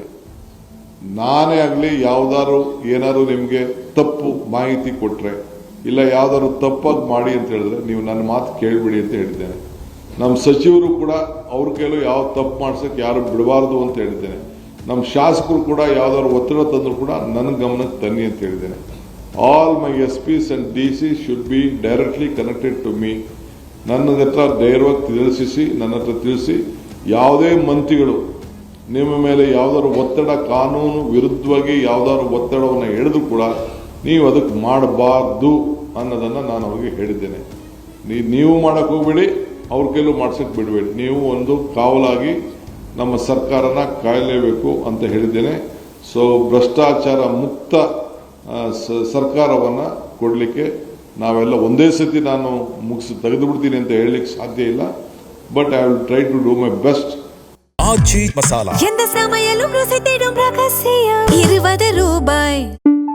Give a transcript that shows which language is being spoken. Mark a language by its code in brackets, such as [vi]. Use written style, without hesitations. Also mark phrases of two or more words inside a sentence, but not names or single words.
[kn] ನಾನೇ ಆಗಲಿ ಏನಾದ್ರು ನಿಮಗೆ ತಪ್ಪು ಮಾಹಿತಿ ಕೊಟ್ಟರೆ, ಇಲ್ಲ ಯಾವ್ದಾದ್ರು ತಪ್ಪಾಗಿ ಮಾಡಿ ಅಂತ ಹೇಳಿದ್ರೆ ನೀವು ನನ್ನ ಮಾತು ಕೇಳಿಬಿಡಿ ಅಂತ ಹೇಳಿದ್ದೇನೆ. ನಮ್ಮ ಸಚಿವರು ಕೂಡ ಅವ್ರ ಕೈಲೂ ಯಾವ ತಪ್ಪು ಮಾಡ್ಸೋಕ್ಕೆ ಯಾರು ಬಿಡಬಾರ್ದು ಅಂತ ಹೇಳಿದ್ದೇನೆ. ನಮ್ಮ ಶಾಸಕರು ಕೂಡ ಯಾವ್ದಾದ್ರು ಒತ್ತಡ ತಂದರೂ ಕೂಡ ನನ್ನ ಗಮನಕ್ಕೆ ತನ್ನಿ ಅಂತ ಹೇಳಿದ್ದೇನೆ. [en] All my SPs and DCs should be directly connected to me. [kn] ನನ್ನ ಹತ್ರ ಧೈರ್ಯವಾಗಿ ನನ್ನ ಹತ್ರ ತಿಳಿಸಿ ಯಾವುದೇ ಮಂತ್ರಿಗಳು ನಿಮ್ಮ ಮೇಲೆ ಯಾವ್ದಾದ್ರು ಒತ್ತಡ, ಕಾನೂನು ವಿರುದ್ಧವಾಗಿ ಯಾವ್ದಾದ್ರು ಒತ್ತಡವನ್ನು ಹಿಡಿದು ಕೂಡ ನೀವು ಅದಕ್ಕೆ ಮಾಡಬಾರ್ದು ಅನ್ನೋದನ್ನು ನಾನು ಅವ್ರಿಗೆ ಹೇಳಿದ್ದೇನೆ. ನೀವು ಮಾಡಕ್ಕೆ ಹೋಗ್ಬೇಡಿ, ಅವ್ರ ಕೈಲೂ ಮಾಡ್ಸಕ್ಕೆ ಬಿಡಬೇಡಿ. ನೀವು ಒಂದು ಕಾವಲಾಗಿ ನಮ್ಮ ಸರ್ಕಾರನ ಕಾಯಲೇಬೇಕು ಅಂತ ಹೇಳಿದ್ದೇನೆ. ಸೊ ಭ್ರಷ್ಟಾಚಾರ ಮುಕ್ತ ಸರ್ಕಾರವನ್ನು ಕೊಡಲಿಕ್ಕೆ ನಾವೆಲ್ಲ ಒಂದೇ ಸತಿ ನಾನು ತೆಗೆದು ಬಿಡ್ತೀನಿ ಅಂತ ಹೇಳಲಿಕ್ಕೆ ಸಾಧ್ಯ ಇಲ್ಲ. [en] But I will try to do my best. [ta] ஆச்சி மசாலா எந்த சமையலும் ருசி தேடும் ரகசியம் ₹20